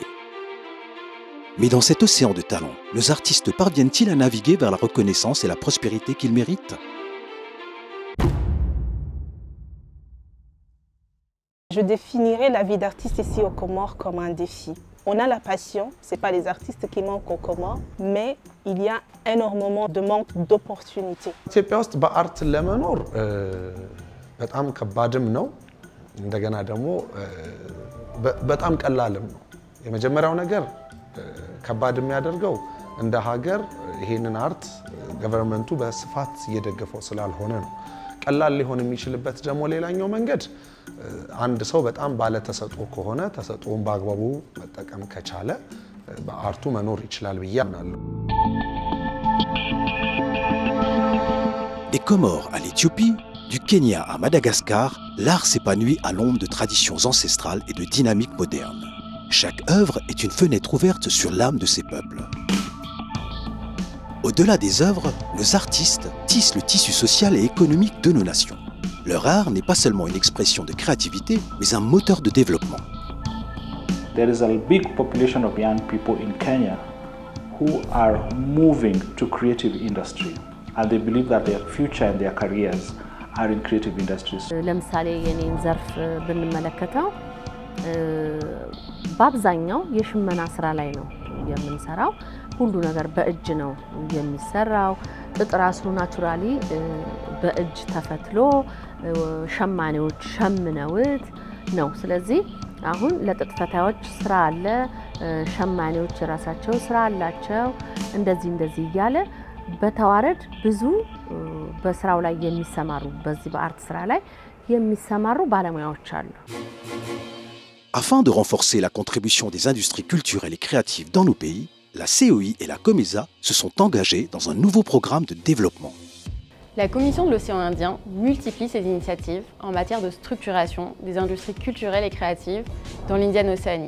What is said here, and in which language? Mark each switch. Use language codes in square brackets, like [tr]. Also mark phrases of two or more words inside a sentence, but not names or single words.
[fr] Mais dans cet océan de talents, nos artistes parviennent-ils à naviguer vers la reconnaissance et la prospérité qu'ils méritent? Je définirais la vie d'artiste ici aux Comores comme un défi. On a la passion, ce n'est pas les artistes qui manquent aux Comores, mais il y a énormément de manque d'opportunités. [am] ኢትዮጵያ ውስጥ በአርት ለመኖር በጣም ከባድም ነው እንደገና ደግሞ በጣም ቀላልም ነው። የመጀመሪያው ነገር ከባድ የሚያደርገው እንደ ሀገር ይሄንን አርት ገቨርንመንቱ በስፋት እየደገፈው ስላልሆነ ነው። ቀላል ሊሆን የሚችልበት ደግሞ ሌላኛው መንገድ አንድ ሰው በጣም ባለ ተሰጥኦ ከሆነ ተሰጥኦን በአግባቡ መጠቀም ከቻለ በአርቱ መኖር ይችላል ብዬ አምናለሁ። [fr] Des Comores à l'Éthiopie, du Kenya à Madagascar, l'art s'épanouit à l'ombre de traditions ancestrales et de dynamiques modernes. Chaque œuvre est une fenêtre ouverte sur l'âme de ces peuples. Au-delà des œuvres, nos artistes tissent le tissu social et économique de nos nations. Leur art n'est pas seulement une expression de créativité, mais un moteur de développement. [en] There is a big population of young people in Kenya who are moving to creative industry, and they believe that their future and their careers are in creative industries. [am] ለምሳሌ የኔን ዘርፍ ብንመለከተው በአብዛኛው የሽመና ስራ ላይ ነው የምንሰራው። ሁሉ ነገር በእጅ ነው የሚሰራው። ጥጥ ራሱ ናቹራሊ በእጅ ተፈትሎ ሸማኔዎች ሸምነውት ነው። ስለዚህ አሁን ለጥጥ ፈታዮች ስራ አለ፣ ሸማኔዎች ራሳቸው ስራ አላቸው። እንደዚህ እያለ በተዋረድ ብዙ በስራው ላይ የሚሰማሩ በዚህ በአርት ስራ ላይ የሚሰማሩ ባለሙያዎች አሉ። [fr] Afin de renforcer la contribution des industries culturelles et créatives dans nos pays, la COI et la COMESA se sont engagés dans un nouveau programme de développement. La Commission de l'Océan Indien multiplie ses initiatives en matière de structuration des industries culturelles et créatives dans l'Indian Océanie.